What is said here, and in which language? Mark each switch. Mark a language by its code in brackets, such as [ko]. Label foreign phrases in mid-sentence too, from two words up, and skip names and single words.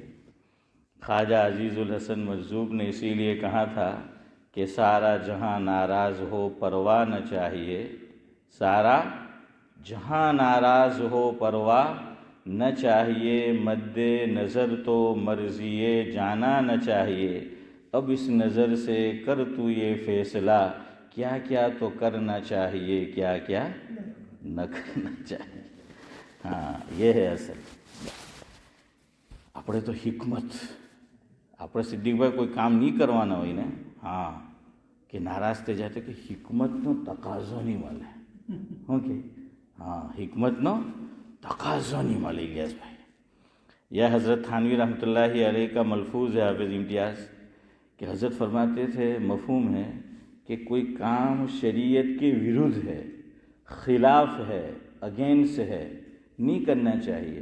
[ur] خواجہ عزیز الحسن مجذوب نے اسی لیے کہا تھا کہ سارا جہاں ناراض ہو پرواہ نہ چاہیے، سارا جہاں ناراض ہو پرواہ نہ چاہیے، مد نظر تو مرضی جانا نہ چاہیے۔ اب اس نظر سے کر تو یہ فیصلہ، کیا کیا تو کرنا چاہیے، کیا کیا نہ کرنا چاہیے۔ یہ ہے اصل۔ [gu] આપણે તો હિકમત આપણે સિદ્દીકભાઈ કોઈ કામ નહીં કરવાના હોય ને, કે નારાજ થઈ જાય તો કે હિકમતનો તકાઝો નહીં મળે। શું કે હિકમતનો તકાઝો નહીં મળે ઇલિયાસ ભાઈ. [ur] یہ حضرت تھانوی رحمۃ اللہ علیہ کا ملفوظ ہے حافظ امتیاز، کہ حضرت فرماتے تھے مفہوم ہے کہ کوئی کام شریعت کے ورودھ ہے، خلاف ہے، اگینسٹ ہے، نہیں کرنا چاہیے۔